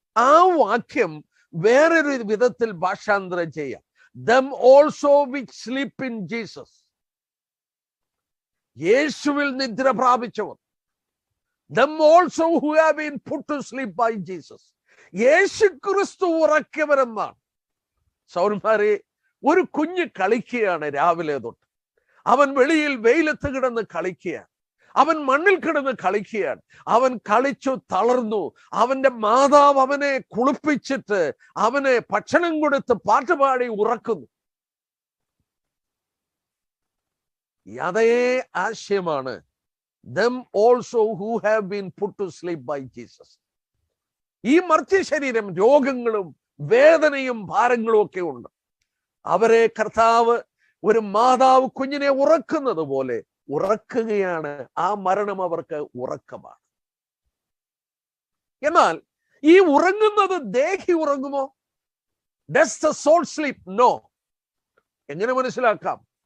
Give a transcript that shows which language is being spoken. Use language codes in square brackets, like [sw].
[ml] ആ വാക്യം വേറൊരു വിധത്തിൽ ഭാഷാന്തരം ചെയ്യാം. [en] them also which sleep in Jesus. [ml] യേശുവിൽ നിദ്ര പ്രാപിച്ചവർ. [en] them also who have been put to sleep by Jesus. [ml] യേശു ക്രിസ്തു ഉറക്കിയവരെന്നാണ്. സൗരന്മാരെ, ഒരു കുഞ്ഞ് കളിക്കുകയാണ് രാവിലെ തൊട്ട്. അവൻ വെളിയിൽ വെയിലത്ത് കിടന്ന് കളിക്കുകയാണ്. അവൻ മണ്ണിൽ കിടന്ന് കളിക്കുകയാണ്. അവൻ കളിച്ചു തളർന്നു. അവന്റെ മാതാവ് അവനെ കുളിപ്പിച്ചിട്ട് അവനെ ഭക്ഷണം കൊടുത്ത് പാട്ടുപാടി ഉറക്കുന്നു. അതേ ആശയമാണ് [en] them also who have been put to sleep by Jesus. [ml] ഈ മർത്യ ശരീരം രോഗങ്ങളും വേദനയും ഭാരങ്ങളും ഒക്കെ ഉണ്ട്. അവരെ കർത്താവ് ഒരു മാതാവ് കുഞ്ഞിനെ ഉറക്കുന്നത് പോലെ ഉറക്കുകയാണ്. ആ മരണം അവർക്ക് ഉറക്കമാണ്. എന്നാൽ ഈ ഉറങ്ങുന്നത് ദേഹി ഉറങ്ങുമോ? [en] Does the soul sleep? No. [ml] എങ്ങനെ മനസ്സിലാക്കാം?